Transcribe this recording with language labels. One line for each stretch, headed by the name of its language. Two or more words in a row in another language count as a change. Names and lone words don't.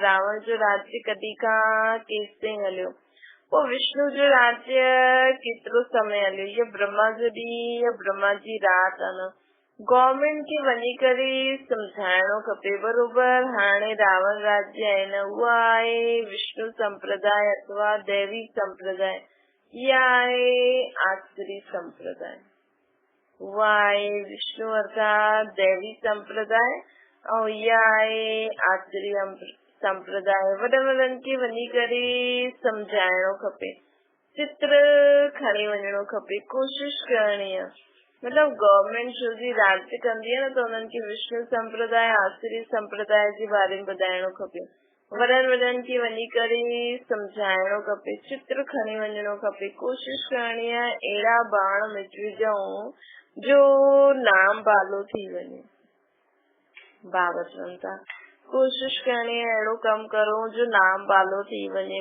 Sindhi: रावण जो राज्य कॾहिं खां केसिताईं हलियो। पोइ विष्णु जो राज्य केतिरो समय हलियो। इहो ब्रह्मा जो ॾींहुं या ब्रह्मा जी राति आहे न। गवर्नमेंट खे वञी करे सम्झाइणो खपे। बरोबर हाणे रावण राज्य आहे न उहा आहे विष्णु संप्रदाय अथवा दैवी संप्रदाय। इहा आहे आसुरी संप्रदाय। उहा आहे विष्णु अर्थात दैवी संप्रदाय ऐं इहा आहे आसुरी संप्रदाय। वॾनि खे वञी करे सम्झाइणो खपे। चित्र खणी वञणो खपे। कोशिश करणी आहे। मतलब गवर्नमेंट जो जी राज्य कंदी आहे न त उन्हनि खे विष्णु संप्रदाय आसुरी संप्रदाय जे बारे में ॿुधाइणो खपे। वॾनि खे वञी करे सम्झाइणो खपे। चित्र खणी वञणो खपे। कोशिश करणी आहे अहिड़ा बाण विझूं जो नाम बालो थी वञे। बाबा चवनि था कोशिश करणी आहे अहिड़ो कमु करो जो नाम बालो थी वञे।